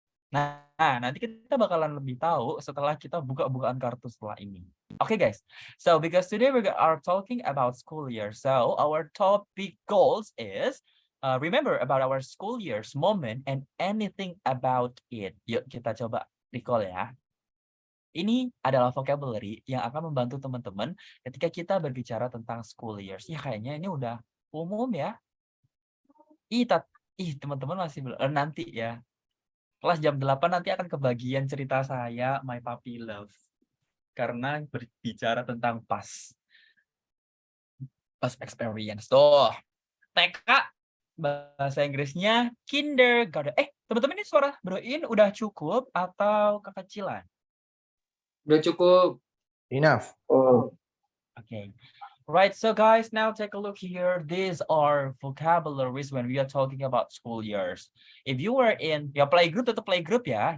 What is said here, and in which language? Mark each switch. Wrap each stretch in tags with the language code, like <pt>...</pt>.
<id>Nah, nanti kita bakalan lebih tahu setelah kita buka-bukaan kartu setelah ini.</id> <en>Okay, guys. So, because today we are talking about school year, so our topic goals is remember about our school year's moment and anything about it.</en> <id>Yuk kita coba recall ya. Ini adalah vocabulary yang akan membantu teman-teman ketika kita berbicara tentang school years. Ya kayaknya ini udah umum ya. Teman-teman masih belum nanti ya. Kelas jam 8 nanti akan kebagian cerita saya My Puppy Love. Karena berbicara tentang past experience. Tuh. TK bahasa Inggrisnya kindergarten. Teman-teman ini suara Bro In udah cukup atau kekecilan? Udah cukup.</id> <en>Enough. Okay. Right, so guys, now take a look here. These are vocabularies when we are talking about school years. If you were in playgroup,</en> <id>tetap playgroup ya.</id>